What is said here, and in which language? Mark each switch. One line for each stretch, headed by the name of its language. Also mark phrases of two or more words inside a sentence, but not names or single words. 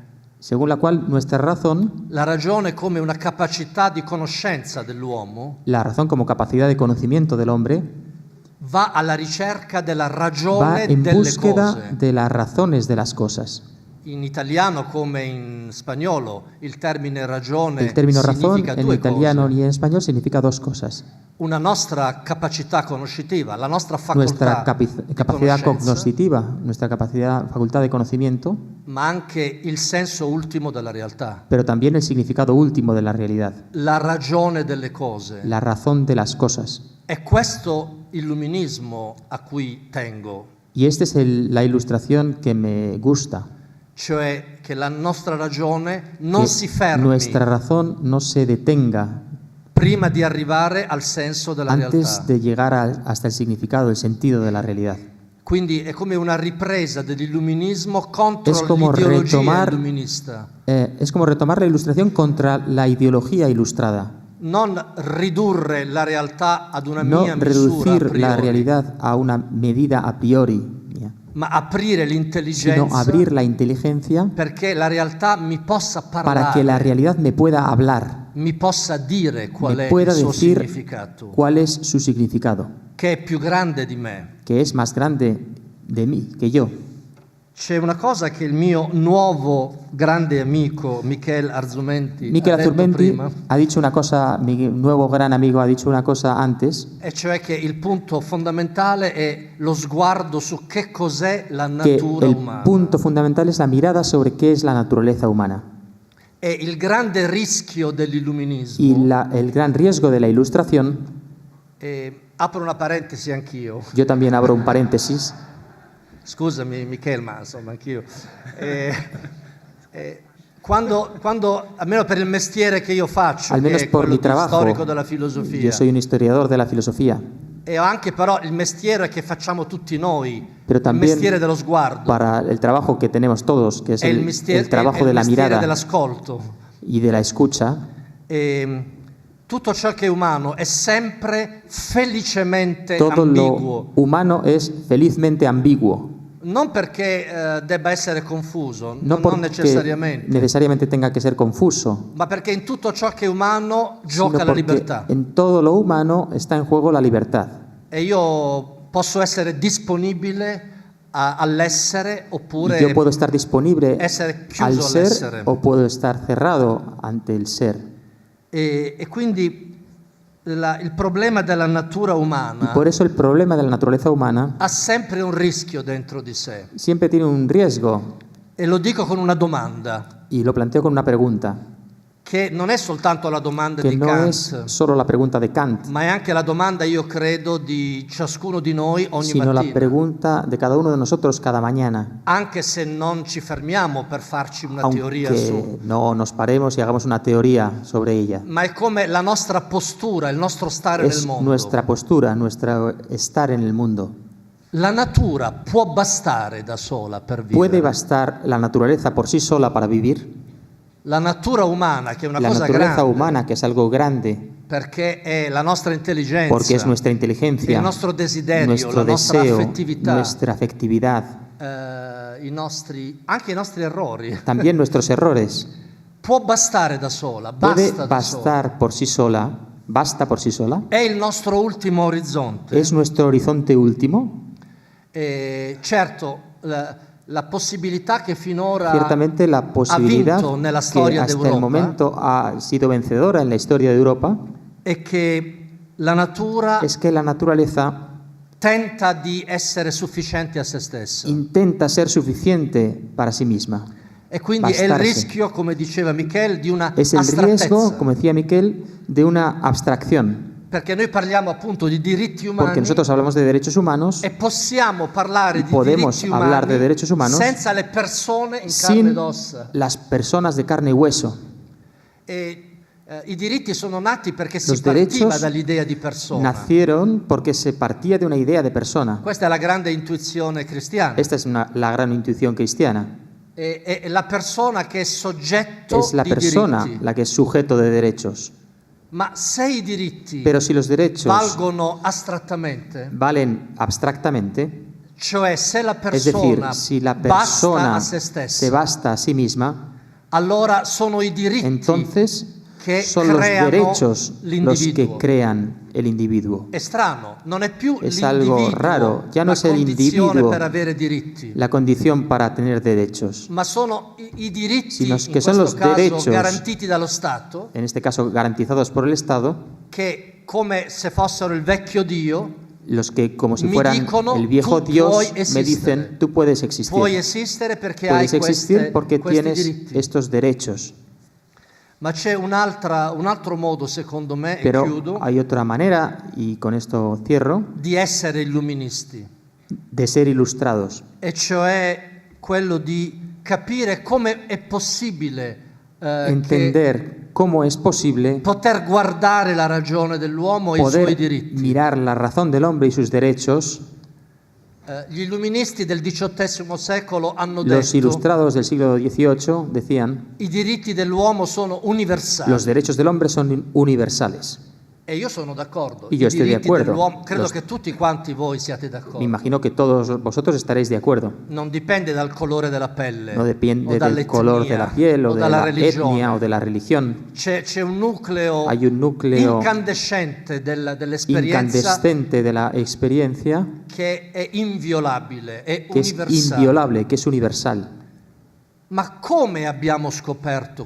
Spanish: según la cual nuestra razón,
Italian: la ragione come una capacità di conoscenza dell'uomo,
Spanish: la razón como capacidad de conocimiento del hombre,
Italian: va alla ricerca della va ragione
Spanish: en
Italian: delle
Spanish: búsqueda
Italian: cose.
Spanish: de las razones de las cosas.
Italian: In italiano come in spagnolo il termine ragione
Spanish: El término razón
Italian: significa
Spanish: en
Italian: due
Spanish: italiano
Italian: cose.
Spanish: y en español significa dos cosas.
Italian: Una nostra capacità conoscitiva, la nostra
Spanish: Nuestra
Italian: facoltà di
Spanish: capacidad
Italian: conoscenza,
Spanish: cognoscitiva, nuestra facultad de conocimiento,
Italian: ma anche il senso ultimo della realtà,
Spanish: pero también el significado último de la realidad,
Italian: la ragione delle cose.
Spanish: la razón de las cosas.
Italian: È questo illuminismo a cui tengo,
Spanish: Y esta es la ilustración que me gusta,
Italian: cioè che la nostra ragione non
Spanish: que
Italian: si fermi
Spanish: nuestra razón no se detenga
Italian: prima di arrivare al senso della
Spanish: antes
Italian: realtà.
Spanish: de llegar hasta el significado, el sentido de la realidad.
Italian: Quindi è come una ripresa dell'illuminismo contro
Spanish: Es como
Italian: l'ideologia
Spanish: retomar-
Italian: illuminista.
Spanish: Es como retomar la ilustración contra la ideología ilustrada,
Italian: Non ridurre la realtà ad una
Spanish: no
Italian: mia misura a
Spanish: reducir la
Italian: priori,
Spanish: realidad a una medida a priori, mía,
Italian: ma aprire
Spanish: sino
Italian: l'intelligenza
Spanish: abrir la inteligencia
Italian: perché la realtà mi possa parlare,
Spanish: para que la realidad me pueda hablar,
Italian: mi possa dire qual
Spanish: me
Italian: è
Spanish: pueda
Italian: il suo
Spanish: decir
Italian: significato,
Spanish: cuál es su significado,
Italian: che è più grande di me.
Spanish: que es más grande de mí que yo.
Italian: C'è una cosa che il mio nuovo grande amico Michele Arzumenti
Spanish: Miquel
Italian: ha detto
Spanish: Azurmendi
Italian: prima,
Spanish: ha dicho una cosa, mi nuevo gran amigo ha dicho una cosa antes,
Italian: e cioè che il punto fondamentale è lo sguardo su che cos'è la
Spanish: que
Italian: natura
Spanish: el
Italian: umana.
Spanish: punto fundamental es la mirada sobre qué es la naturaleza humana.
Italian: E il grande rischio dell'illuminismo,
Spanish: Y el gran riesgo de la ilustración,
Italian: apro una parentesi anch'io,
Spanish: yo también abro un paréntesis,
Italian: scusami Michele, ma insomma anch'io, quando, almeno per il mestiere che io faccio,
Spanish: al
Italian: che
Spanish: menos
Italian: è
Spanish: por
Italian: quello
Spanish: mi
Italian: di
Spanish: trabajo,
Italian: storico della filosofia,
Spanish: yo soy un historiador de la filosofía,
Italian: e anche però il mestiere che facciamo tutti noi,
Spanish: pero
Italian: il
Spanish: también
Italian: mestiere dello sguardo,
Spanish: para el trabajo que tenemos todos, que es
Italian: è il
Spanish: el trabajo de la
Italian: mestiere
Spanish: mirada
Italian: dell'ascolto.
Spanish: y de la escucha.
Italian: Tutto ciò che è umano è sempre felicemente
Spanish: Todo
Italian: ambiguo,
Spanish: lo humano es felizmente ambiguo,
Italian: non perché debba essere confuso,
Spanish: no
Italian: non
Spanish: porque
Italian: necessariamente,
Spanish: necesariamente tenga que ser confuso,
Italian: ma perché in tutto ciò che è umano
Spanish: sino
Italian: gioca la
Spanish: porque
Italian: libertà.
Spanish: en todo lo humano está en juego la libertad.
Italian: E io posso essere disponibile all'essere
Spanish: Y
Italian: oppure
Spanish: yo puedo estar disponible
Italian: essere
Spanish: al
Italian: chiuso
Spanish: ser
Italian: all'essere.
Spanish: o puedo estar cerrado ante el ser.
Italian: E quindi il problema della natura
Spanish: Y
Italian: umana
Spanish: por eso el problema de la naturaleza humana
Italian: ha sempre un rischio dentro di sé.
Spanish: siempre tiene un riesgo,
Italian: E lo dico con una domanda,
Spanish: y lo planteo con una pregunta,
Italian: che non è soltanto la domanda
Spanish: que
Italian: di
Spanish: no
Italian: Kant,
Spanish: es solo la pregunta de Kant,
Italian: ma è anche la domanda, io credo, di ciascuno di noi ogni
Spanish: sino la
Italian: mattina.
Spanish: pregunta de cada uno de nosotros cada mañana.
Italian: Anche se non ci fermiamo per farci una teoria su.
Spanish: Aunque no nos paremos y hagamos una teoría sobre ella.
Italian: Ma è come la nostra postura, il nostro stare nel
Spanish: Es
Italian: mondo.
Spanish: nuestra postura, nuestro estar en el mundo.
Italian: La natura può bastare da sola per
Spanish: ¿Puede
Italian: vivere.
Spanish: bastar la naturaleza por sí sola para vivir?
Italian: La natura umana, che è una
Spanish: La
Italian: cosa
Spanish: naturaleza
Italian: grande,
Spanish: humana, que es algo grande,
Italian: perché è la nostra intelligenza,
Spanish: porque es nuestra inteligencia,
Italian: il nostro desiderio,
Spanish: nuestro
Italian: la nostra
Spanish: deseo,
Italian: affettività,
Spanish: nuestra afectividad,
Italian: anche i nostri errori.
Spanish: también nuestros errores.
Italian: Può bastare da sola,
Spanish: Puede
Italian: basta da sola.
Spanish: bastar por sí sola, basta por sí sola.
Italian: È il nostro ultimo orizzonte.
Spanish: Es nuestro horizonte último.
Italian: Certo, la possibilità che finora
Spanish: Ciertamente la posibilidad
Italian: vinto nella
Spanish: que
Italian: storia
Spanish: hasta el
Italian: d'Europa
Spanish: momento ha sido vencedora en la historia de Europa
Italian: è che la natura
Spanish: es que la naturaleza
Italian: tenta di essere sufficiente a se stessa.
Spanish: intenta ser suficiente para sí misma.
Italian: E quindi è il
Spanish: bastarse.
Italian: rischio, come diceva Michel, di una
Spanish: Es el riesgo,
Italian: astrattezza.
Spanish: como decía Miquel, de una abstracción.
Italian: Perché noi parliamo appunto di diritti umani
Spanish: Porque nosotros hablamos de derechos humanos
Italian: e possiamo parlare
Spanish: y
Italian: di
Spanish: podemos
Italian: diritti
Spanish: hablar
Italian: umani
Spanish: de derechos humanos
Italian: senza le persone in carne
Spanish: sin
Italian: ed ossa.
Spanish: las personas de carne y hueso.
Italian: I diritti sono nati perché si
Spanish: Los
Italian: partiva
Spanish: derechos
Italian: dall'idea di persona.
Spanish: nacieron porque se partía de una idea de persona.
Italian: Questa è la grande intuizione cristiana.
Spanish: Esta es la gran intuición cristiana.
Italian: È la persona che è soggetto
Spanish: Es la
Italian: di
Spanish: persona
Italian: diritti.
Spanish: la que es sujeto de derechos.
Italian: Ma se i diritti
Spanish: Pero si los derechos
Italian: valgono astrattamente,
Spanish: valen abstractamente,
Italian: cioè se la
Spanish: es decir,
Italian: persona
Spanish: si la
Italian: basta
Spanish: persona
Italian: a se stessa,
Spanish: se basta a sí misma,
Italian: allora sono i diritti
Spanish: entonces
Italian: che
Spanish: son los
Italian: creano
Spanish: derechos los que
Italian: l'individuo.
Spanish: crean el individuo.
Italian: È strano, non è più
Spanish: Es algo
Italian: l'individuo
Spanish: raro, ya no
Italian: la
Spanish: es el
Italian: condizione
Spanish: individuo
Italian: per avere diritti,
Spanish: la condición para tener derechos,
Italian: ma sono i diritti,
Spanish: sino
Italian: in
Spanish: que son
Italian: questo
Spanish: los
Italian: caso
Spanish: derechos
Italian: garantiti dallo Stato,
Spanish: en este caso garantizados por el Estado,
Italian: che come se fossero il vecchio Dio,
Spanish: los que como si
Italian: Mi
Spanish: fueran
Italian: dicono,
Spanish: el viejo
Italian: "Tu
Spanish: Dios
Italian: puoi
Spanish: me
Italian: esistere".
Spanish: dicen, tú puedes existir.
Italian: puoi esistere perché
Spanish: Puedes
Italian: hai
Spanish: existir porque
Italian: questi
Spanish: tienes
Italian: diritti.
Spanish: estos derechos.
Italian: Ma c'è un altro modo, secondo me, e
Spanish: Pero
Italian: chiudo,
Spanish: hay otra manera, y con esto cierro,
Italian: di essere illuministi,
Spanish: de ser ilustrados.
Italian: e cioè quello di capire come è possibile che
Spanish: Entender cómo es posible
Italian: poter guardare la ragione dell'uomo e i suoi
Spanish: poder
Italian: diritti.
Spanish: mirar la razón del hombre y sus derechos.
Italian: Gli illuministi del XVIII secolo hanno
Spanish: Los
Italian: detto
Spanish: ilustrados del siglo XVIII decían,
Italian: i diritti dell'uomo sono universali.
Spanish: los derechos del hombre son universales.
Italian: E io sono d'accordo.
Spanish: Y yo
Italian: I
Spanish: estoy de
Italian: diritti
Spanish: acuerdo.
Italian: dell'uomo, credo
Spanish: Los-
Italian: che tutti quanti voi siate
Spanish: Me
Italian: d'accordo.
Spanish: imagino que todos vosotros estaréis de acuerdo.
Italian: Non dipende dal colore della pelle,
Spanish: No
Italian: o
Spanish: depende del
Italian: dall'etnia,
Spanish: color de la piel o de
Italian: dalla
Spanish: la
Italian: religione.
Spanish: etnia o de la religión.
Italian: C'è un nucleo,
Spanish: Hay un núcleo
Italian: incandescente dell'esperienza
Spanish: incandescente de la experiencia
Italian: che è inviolabile, è
Spanish: que es
Italian: universale.
Spanish: inviolable, que es universal.
Italian: Ma come abbiamo scoperto